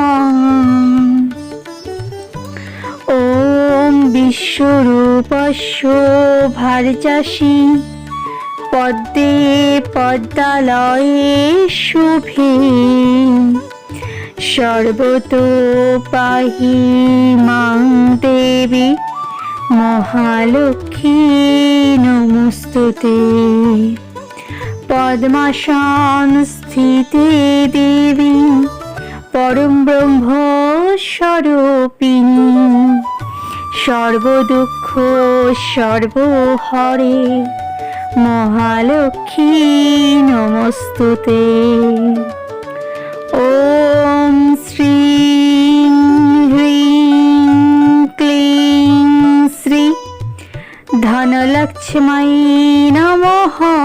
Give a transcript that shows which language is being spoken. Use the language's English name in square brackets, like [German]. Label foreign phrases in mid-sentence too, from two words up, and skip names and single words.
[Sanskrit] ॐ विश्वरूपस्य भर्जसि पद्मे पद्मालये शुभे सर्वतो पाहि मां देवी महालक्ष्मी नमस्तुते। पद्मासनस्थिते স্থিতে দেবী পরম ব্রহ্ম স্বরূপিণী সর্বদুঃখ সর্বহরে মহালক্ষ্মী নমস্তুতে। ওম শ্রীং হ্রিং ক্লিং শ্রী ধনলক্ষ্মী নমঃ।